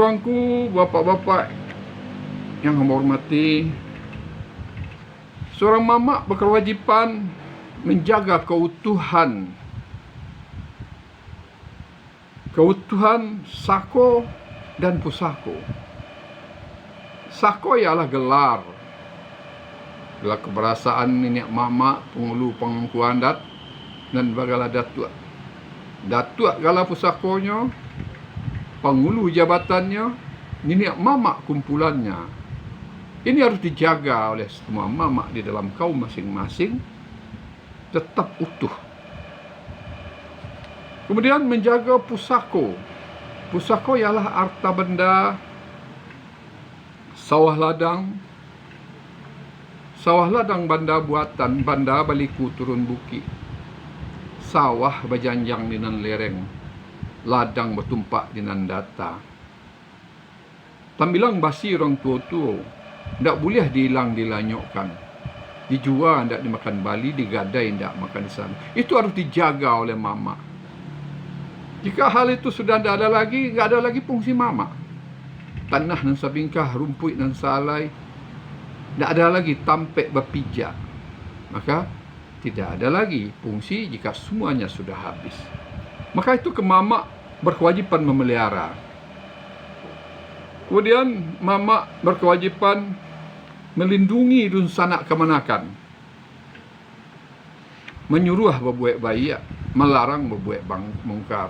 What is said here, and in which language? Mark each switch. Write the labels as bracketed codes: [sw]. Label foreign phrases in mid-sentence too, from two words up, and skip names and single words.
[id] Angku-angku, bapak-bapak yang hamba hormati, seorang mama berkewajiban menjaga keutuhan sako dan pusako. Sako ialah gelar keberasaan nenek mama, pengulu pangku adat, dan bagala datuk. [min] Datuk gala pusakonya, pengulu jabatannya, nenek mama kumpulannya. [id] Ini harus dijaga oleh semua mama di dalam kaum masing-masing, tetap utuh. Kemudian menjaga pusako. Pusako ialah harta benda, [min] sawah ladang banda buatan, banda baliku turun buki, sawah bajanjang dinan lereng, ladang bertumpak dinan data. Tambilang basi orang tua-tua, ndak boleh dihilang dilanyokkan, dijual ndak dimakan bali, digadai ndak makan di sana. [id] Itu harus dijaga oleh mama. Jika hal itu sudah tidak ada lagi fungsi mama. [min] Tanah nan sabingkah, rumput nan salai, [id] tidak ada lagi tampek berpijak. Maka tidak ada lagi fungsi jika semuanya sudah habis. Maka itu ke mama berkewajiban memelihara. Kemudian mama berkewajiban melindungi dun sanak kemanakan, menyuruh berbuat baik, melarang berbuat mungkar.